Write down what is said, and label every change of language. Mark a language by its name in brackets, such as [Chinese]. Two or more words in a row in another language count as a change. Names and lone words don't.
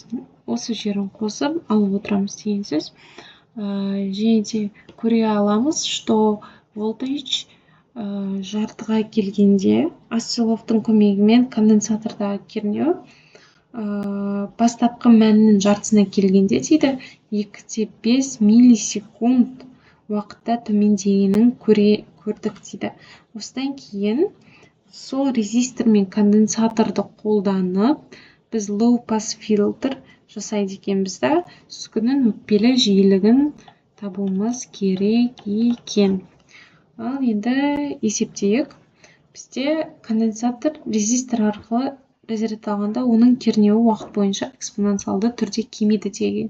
[Kazakh] Осы жерін қосып алып отырамыз деген сөз. Және де көре аламыз, [Russian] что волтаж [Kazakh] жартыға келгенде осцилловтың көмегімен конденсатордағы кернеу бастапқы мәннің жартысына келгенде дейді 2,5 миллисекунд уақытта төмендегенін көрдік дейді. Осыдан кейін сол резистор мен конденсаторды қолданып біз [English] low pass filter [Kazakh] жасайды екенбіз да, сүзгінің өтпелі жиілігін табуымыз керек екен. Ал енді есептейік. Бізде конденсатор резистор арқылы разрядталғанда оның кернеуі уақыт бойынша экспоненциалды түрде кемиді деген.